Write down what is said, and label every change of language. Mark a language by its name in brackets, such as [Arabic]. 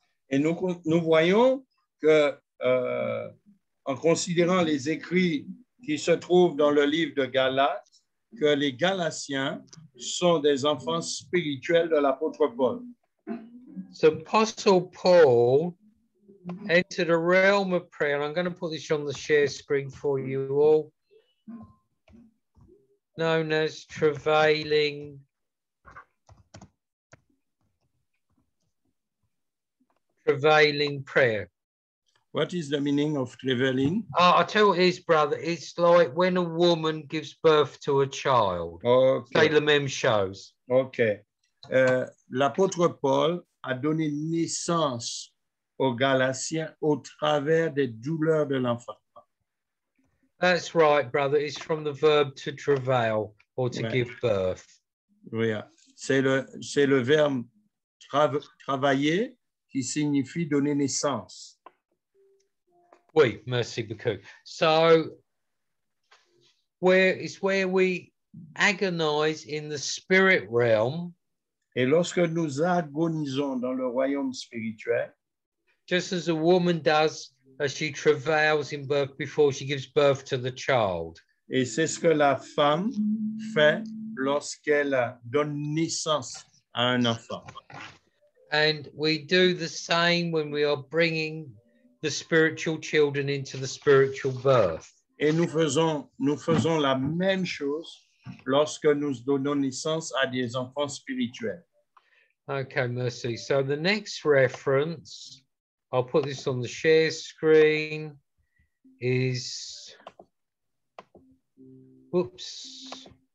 [French] Et nous voyons que, en considérant les écrits qui se trouvent dans le livre de Galates, que les Galatiens sont des enfants spirituels de l'apôtre Paul. [English] So Apostle Paul entered a realm of prayer. I'm going to put this on the share screen for you all. Known as travailing prayer. What is the meaning of travailing? I'll tell you what it is, brother. It's like when a woman gives birth to a child. Okay. Sailor Mem shows. OK. [French] L'apôtre Paul a donné naissance aux Galatiens au travers des douleurs de l'enfantement. [English] That's right, brother. It's from the verb to travail or to give birth. [French] Oui, c'est le verbe travailler qui signifie donner naissance. Oui, merci beaucoup. [English] So, it's where we agonize in the spirit realm. [French] Et lorsque nous agonisons dans le royaume spirituel, [English] just as a woman does as she travails in birth before she gives birth to the child. [French] Et c'est ce que la femme fait lorsqu'elle donne naissance à un enfant. [English] And we do the same when we are bringing the spiritual children into the spiritual birth. [French] Et nous faisons la même chose lorsque nous donnons naissance à des enfants spirituels. [English] Okay, Mercy. So the next reference, I'll put this on the share screen, is, whoops.